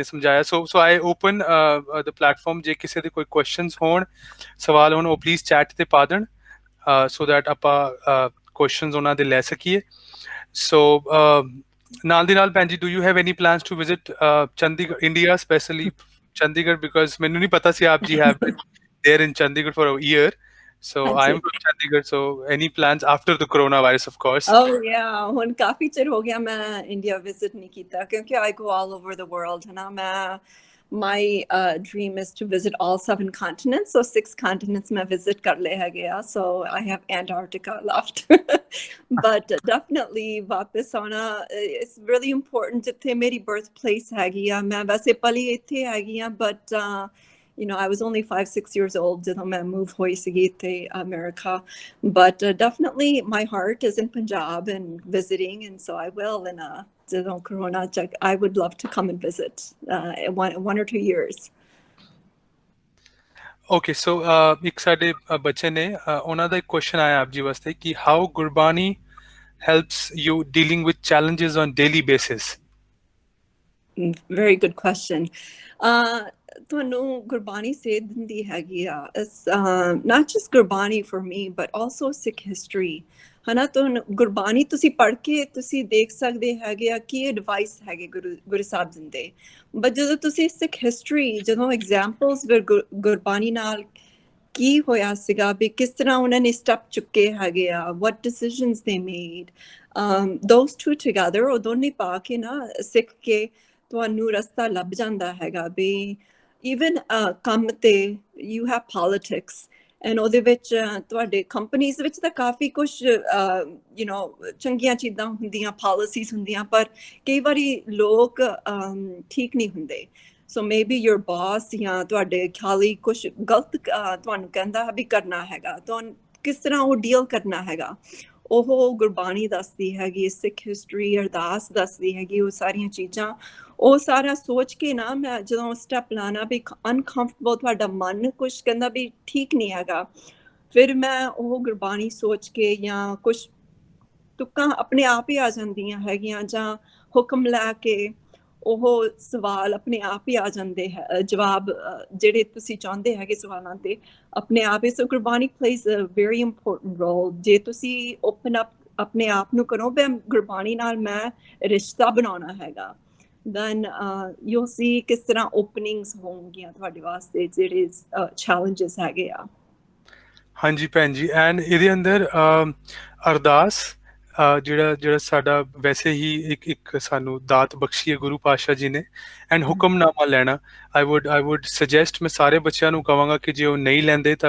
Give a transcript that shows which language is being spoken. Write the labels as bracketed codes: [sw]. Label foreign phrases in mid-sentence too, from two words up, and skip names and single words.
[en] ਸਮਝਾਇਆ so I open the platform [pa] ਜੇ ਕਿਸੇ ਦੇ ਕੋਈ ਕੁਐਸਚਨਸ ਹੋਣ ਸਵਾਲ ਹੋਣ ਉਹ ਪਲੀਜ਼ ਚੈਟ ਤੇ ਪਾ ਦੇਣ [en] so that [pa] ਆਪਾਂ ਕੁਐਸਚਨਸ ਉਹਨਾਂ ਦੇ ਲੈ ਸਕੀਏ ਸੋ ਨਾਲ ਦੀ ਨਾਲ ਭੈਣ ਜੀ [en] do you have any plans to visit Chandigarh India specially Chandigarh because [pa] ਮੈਨੂੰ ਨਹੀਂ ਪਤਾ ਸੀ ਆਪ ਜੀ [en] have been there in Chandigarh for a year so I'm from Chandigarh so any plans after the coronavirus of course Oh yeah, [pa] ਹੁਣ ਕਾਫੀ ਚਿਰ ਹੋ ਗਿਆ ਮੈਂ ਇੰਡੀਆ ਵਿਜ਼ਿਟ ਨਹੀਂ ਕੀਤਾ ਕਿਉਂਕਿ [en] I go all over the world [pa] ਹਨਾ ਮੈਂ [en] my dream is to visit all 7 continents so 6 continents [pa] ਮੈਂ visit ਕਰ ਲਏ ਹੈਗੇ ਆ [en] so I have Antarctica left but definitely [pa] ਵਾਪਸ ਆਉਣਾ [en] it's really important [pa] ਜਿੱਥੇ ਮੇਰੀ birthplace ਹੈਗੀ ਆ ਮੈਂ ਵੈਸੇ ਪਲੀ ਇੱਥੇ ਹੈਗੀ ਆ [en] but you know, I was only 5-6 years old when I moved to America. But definitely my heart is in Punjab and visiting, and so I will. And Corona, I would love to come and visit one or 2 years. Okay, so [pa] ਇੱਕ ਸਾਡੇ ਬੱਚੇ ਨੇ ਉਹਨਾਂ ਦਾ ਇੱਕ ਕੁਐਸਚਨ ਆਇਆ ਆਪ ਜੀ ਵਾਸਤੇ ਕਿ [en] how Gurbani helps you dealing with challenges on daily basis. Very good question. [pa] ਤੁਹਾਨੂੰ ਗੁਰਬਾਣੀ ਸੇਧ ਦਿੰਦੀ ਹੈਗੀ ਆ [en] not just [pa] ਗੁਰਬਾਣੀ [en] for me but also Sikh history [pa] ਹਨਾ ਤੁਹਾਨੂੰ ਗੁਰਬਾਣੀ ਤੁਸੀਂ ਪੜ੍ਹ ਕੇ ਤੁਸੀਂ ਦੇਖ ਸਕਦੇ ਹੈਗੇ ਆ ਕੀ ਐਡਵਾਈਸ ਹੈਗੇ ਗੁਰੂ ਸਾਹਿਬ ਦਿੰਦੇ but ਜਦੋਂ ਤੁਸੀਂ [en] Sikh history [pa] ਜਦੋਂ examples ਗੁਰਬਾਣੀ ਨਾਲ ਕੀ ਹੋਇਆ ਸੀਗਾ ਵੀ ਕਿਸ ਤਰ੍ਹਾਂ ਉਹਨਾਂ ਨੇ ਸਟੈਪ ਚੁੱਕੇ ਹੈਗੇ ਆ [en] what decisions they made those two together [pa] ਉਹ ਦੋਨੇ ਪਾ ਕੇ ਨਾ ਸਿੱਖ ਕੇ ਤੁਹਾਨੂੰ ਰਸਤਾ ਲੱਭ ਜਾਂਦਾ ਹੈਗਾ ਵੀ even ਕੰਮ ਤੇ [en] you have politics and [pa] ਉਹਦੇ ਵਿੱਚ ਤੁਹਾਡੇ ਕੰਪਨੀਜ਼ ਵਿੱਚ ਤਾਂ ਕਾਫੀ ਕੁਝ [en] you know [pa] ਚੰਗੀਆਂ ਚੀਜ਼ਾਂ ਹੁੰਦੀਆਂ policies ਹੁੰਦੀਆਂ ਪਰ ਕਈ ਵਾਰੀ ਲੋਕ ਠੀਕ ਨਹੀਂ ਹੁੰਦੇ [en] so maybe your boss [pa] ਜਾਂ ਤੁਹਾਡੇ ਖਾਲੀ ਕੁਝ ਗਲਤ ਤੁਹਾਨੂੰ ਕਹਿੰਦਾ ਵੀ ਕਰਨਾ ਹੈਗਾ ਤੁਹਾਨੂੰ ਕਿਸ ਤਰ੍ਹਾਂ ਉਹ ਡੀਲ ਕਰਨਾ ਹੈਗਾ ਉਹ ਗੁਰਬਾਣੀ ਦੱਸਦੀ ਹੈਗੀ ਸਿੱਖ ਹਿਸਟਰੀ ਅਰਦਾਸ ਦੱਸਦੀ ਹੈਗੀ ਉਹ ਸਾਰੀਆਂ ਚੀਜ਼ਾਂ ਉਹ ਸਾਰਾ ਸੋਚ ਕੇ ਨਾ ਮੈਂ ਜਦੋਂ ਸਟੈਪ ਲਾਣਾ ਵੀ ਅਨਕੰਫਰਟੇਬਲ ਤੁਹਾਡਾ ਮਨ ਕੁਛ ਕਹਿੰਦਾ ਵੀ ਠੀਕ ਨਹੀਂ ਹੈਗਾ ਫਿਰ ਮੈਂ ਉਹ ਗੁਰਬਾਣੀ ਸੋਚ ਕੇ ਜਾਂ ਕੁਛ ਤੁਕਾਂ ਆਪਣੇ ਆਪ ਹੀ ਆ ਜਾਂਦੀਆਂ ਹੈਗੀਆਂ ਜਾਂ ਹੁਕਮ ਲੈ ਕੇ ਉਹ ਸਵਾਲ ਆਪਣੇ ਆਪ ਹੀ ਆ ਜਾਂਦੇ ਹੈ ਜਵਾਬ ਜਿਹੜੇ ਤੁਸੀਂ ਚਾਹੁੰਦੇ ਹੈਗੇ ਸਵਾਲਾਂ ਤੇ ਆਪਣੇ ਆਪ ਹੀ ਸੋ ਗੁਰਬਾਣੀ [en] plays a very important role [pa] ਜੇ ਤੁਸੀਂ [en] open up [pa] ਆਪਣੇ ਆਪ ਨੂੰ ਕਰੋ ਵੀ ਗੁਰਬਾਣੀ ਨਾਲ ਮੈਂ ਰਿਸ਼ਤਾ ਬਣਾਉਣਾ ਹੈਗਾ [en] then you'll see [pa] ਕਿਸ ਤਰ੍ਹਾਂ ਓਪਨਿੰਗਸ ਹੋਣਗੀਆਂ ਤੁਹਾਡੇ ਵਾਸਤੇ ਜਿਹੜੇ challenges ਹੈਗੇ ਆ ਹਾਂਜੀ ਭੈਣ ਜੀ ਐਂਡ ਇਹਦੇ ਅੰਦਰ ਅਰਦਾਸ ਜਿਹੜਾ ਸਾਡਾ ਵੈਸੇ ਹੀ ਇੱਕ ਸਾਨੂੰ ਦਾਤ ਬਖਸ਼ੀ ਹੈ ਗੁਰੂ ਪਾਤਸ਼ਾਹ ਜੀ ਨੇ ਐਂਡ ਹੁਕਮਨਾਮਾ ਲੈਣਾ [en] I would suggest [pa] ਮੈਂ ਸਾਰੇ ਬੱਚਿਆਂ ਨੂੰ ਕਹਾਂਗਾ ਕਿ ਜੇ ਉਹ ਨਹੀਂ ਲੈਂਦੇ ਤਾਂ